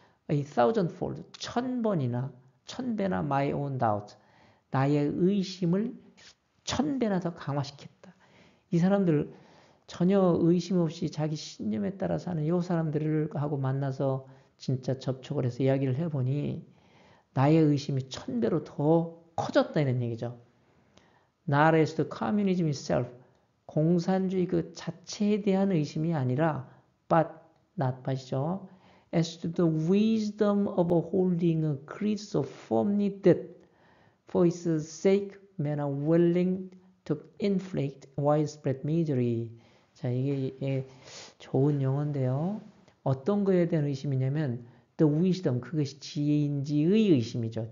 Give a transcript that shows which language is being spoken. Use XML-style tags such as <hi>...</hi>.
<en>A thousandfold</en> <ko>1000배나</ko> <en>my own doubt</en> <ko>나의 의심을 1000배나 더 강화시켰다. 이 사람들 전혀 의심 없이 자기 신념에 따라 사는 이 사람들하고 만나서 진짜 접촉을 해서 이야기를 해보니 나의 의심이 1000배로 더 커졌다는 얘기죠.</ko> <en>Not as the communism itself</en> <ko>공산주의 그 자체에 대한 의심이 아니라</ko> <en>but not but이죠. As to the wisdom of holding a creed so firmly that for its sake men are willing to inflict widespread misery.</en> <ko>자, 이게 좋은 용어인데요. 어떤 거에 대한 의심이냐면</ko> <en>the wisdom,</en> <ko>그것이 지혜인지의 의심이죠.</ko>